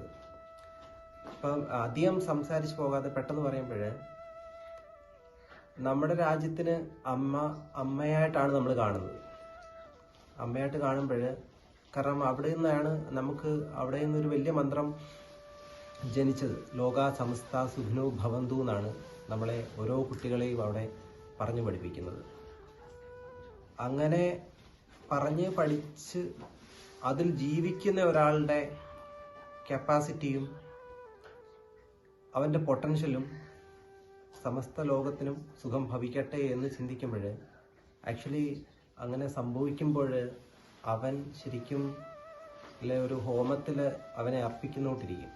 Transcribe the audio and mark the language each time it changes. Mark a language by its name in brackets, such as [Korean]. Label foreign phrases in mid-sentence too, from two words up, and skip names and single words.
[Malayalam] അപ്പം അധികം സംസാരിച്ച് പോകാതെ പെട്ടെന്ന് പറയുമ്പോൾ, നമ്മുടെ രാജ്യത്തിന് അമ്മയായിട്ടാണ് നമ്മൾ കാണുന്നത്. അമ്മയായിട്ട് കാണുമ്പോൾ, കാരണം അവിടെ നിന്നൊരു വലിയ മന്ത്രം ജനിച്ചത്. ലോകാ സമസ്ത സുഖിനോ ഭവന്തു എന്നാണ് നമ്മളെ ഓരോ കുട്ടികളെയും അവിടെ പറഞ്ഞു പഠിപ്പിക്കുന്നത്. അങ്ങനെ പറഞ്ഞ് പഠിച്ച് അതിൽ ജീവിക്കുന്ന ഒരാളുടെ കപ്പാസിറ്റിയും അവൻ്റെ പൊട്ടൻഷ്യലും സമസ്ത ലോകത്തിനും സുഖം ഭവിക്കട്ടെ എന്ന് ചിന്തിക്കുമ്പോൾ, ആക്ച്വലി അങ്ങനെ സംഭവിക്കുമ്പോൾ അവൻ ശരിക്കും ഒരു ഹോമത്തിൽ അവനെ അർപ്പിക്കുന്നോട്ടിരിക്കും.